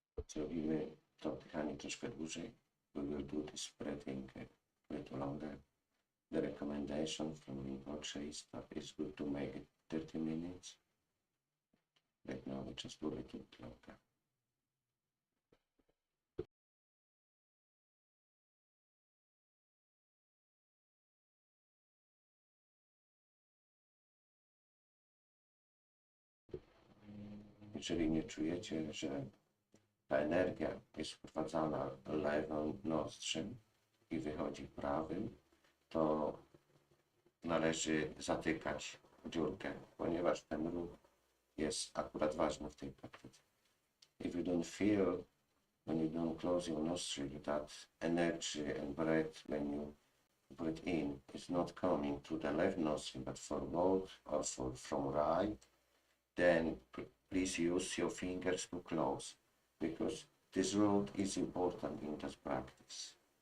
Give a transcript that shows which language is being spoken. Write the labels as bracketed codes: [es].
[pl] Zrobimy to oddychanie troszkę dłużej. [en] We will do this breathing a little longer. The recommendation from Rinpoche is that it's good to make it 30 minutes. Right now we just do a little longer. [pl] Jeżeli nie czujecie, że ta energia jest wprowadzana lewą nozdrzem, i wychodzi prawym, to należy zatykać dziurkę, ponieważ ten ruch jest akurat ważny w tej praktyce. [en] If you don't feel, when you don't close your nostril, that energy and breath when you breathe in is not coming to the left nostril but forward or from right, then please use your fingers to close, because this road is important in this practice.